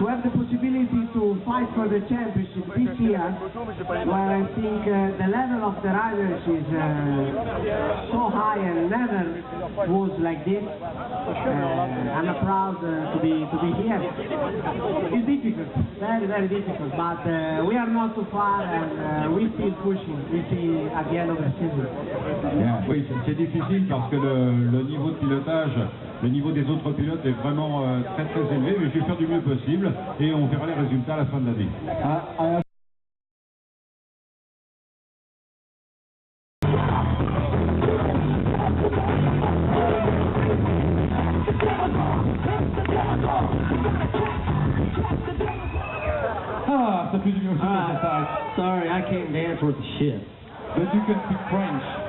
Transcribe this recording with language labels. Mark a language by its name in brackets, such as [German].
[English] to have the possibility to fight for the championship this year, where I think the level of the riders is so high and never was like this. I'm proud to be here. It's difficult, very, very difficult, but we are not too far and we still pushing. We see at the end of the season. [French] Yeah, oui, c'est difficile parce que le niveau de pilotage, le niveau des autres pilotes est vraiment très très élevé, mais je vais faire du mieux possible et on verra les résultats à la fin de l'année. Ah, ça fait du bien aussi quand ça s'arrête. [English] Sorry, I can't dance worth a shit. But you can speak French.